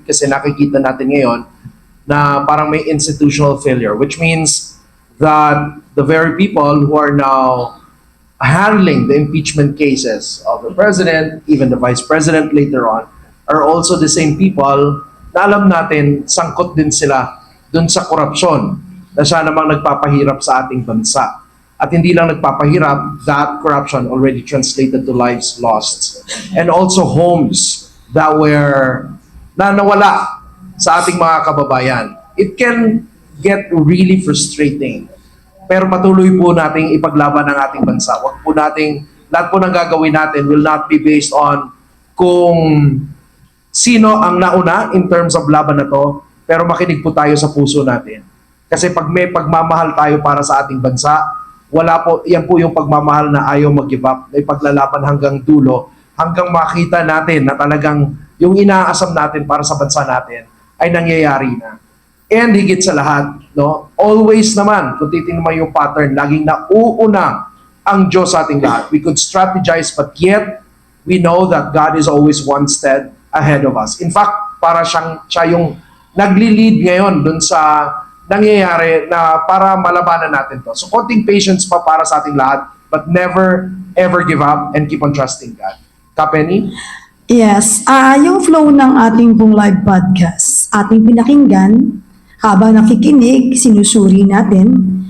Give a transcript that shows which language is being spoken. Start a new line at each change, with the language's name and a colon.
Filipino: Kasi nakikita natin ngayon na parang may
English: institutional failure, which means that the very people who are now handling the impeachment cases of the President, even the Vice President later on, are also the same people
Filipino: na alam natin, sangkot din sila dun sa korupsyon na siya namang nagpapahirap sa ating bansa. At hindi lang nagpapahirap,
English: that corruption already translated to lives lost. And also homes that were
Filipino: nawala sa ating mga kababayan.
English: It can get really frustrating.
Filipino: Pero patuloy po nating ipaglaban ang ating bansa. Wag po nating, lahat po ng gagawin natin
English: will not be based on
Filipino: kung sino ang nauna in terms of laban na to, pero makinig po tayo sa puso natin. Kasi pag may pagmamahal tayo para sa ating bansa, yan po yung pagmamahal na ayaw mag-give up, na ipaglalaban hanggang dulo, hanggang makita natin na talagang yung inaasam natin para sa bansa natin ay nangyayari na. And higit sa lahat, no, always naman, kung titingnan mo yung pattern, laging nauuna ang Diyos sa ating lahat.
English: We could strategize, but yet, we know that God is always one step ahead of us.
Filipino: In fact, para siya yung nagli-lead ngayon dun sa nangyayari na para malabanan natin to.
English: So,
Filipino: konting patience pa para sa ating lahat,
English: but never, ever give up and keep on trusting God. Kapeni?
Filipino: Yes, yung flow ng ating pong live podcast, ating pinakinggan, habang nakikinig, sinusuri natin.